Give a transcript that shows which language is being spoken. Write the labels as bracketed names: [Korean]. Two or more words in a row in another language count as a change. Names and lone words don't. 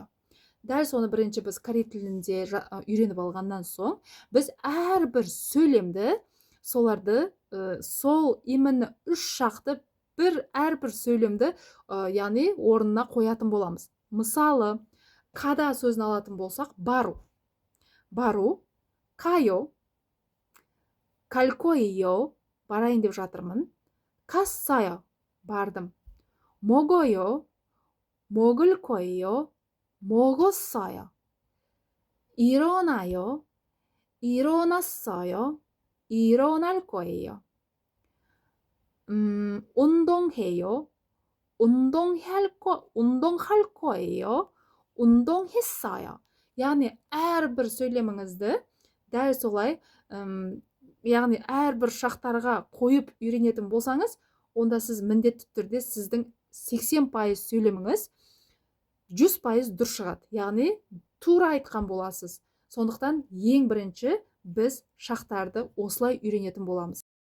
[Kazakh] Дәл соны бірінші біз корей тілінде үйреніп алғаннан соң, біз әрбір сөйлемді, соларды, сол именно 3 шақты әрбір сөйлемді, яғни орнына қоятын боламыз. Мысалы, қада сөзін алатын болсақ, бару. Бару, [Korean] 가요, 갈 거예요, [Kazakh] барайын деп жатырмын. [Korean] 갔어요, бардым. 먹어요, 먹을 거예요, 먹었어요. 일어나요, 일어났어요, 일어날 거예요. 운동해요, 운동할 거예요, 운동했어요. [Kazakh] яғни әрбір сөйлеміңізді дәл солай, яғни әрбір шақтарға қойып үйренетін болсаңыз, онда сіз міндетті түрде сіздің 80% сөйлеміңіз 100% дұрыс шығады. Яғни тура айтқан боласыз. Сондықтан ең бірінші біз шақтарды осылай үйренетін боламыз.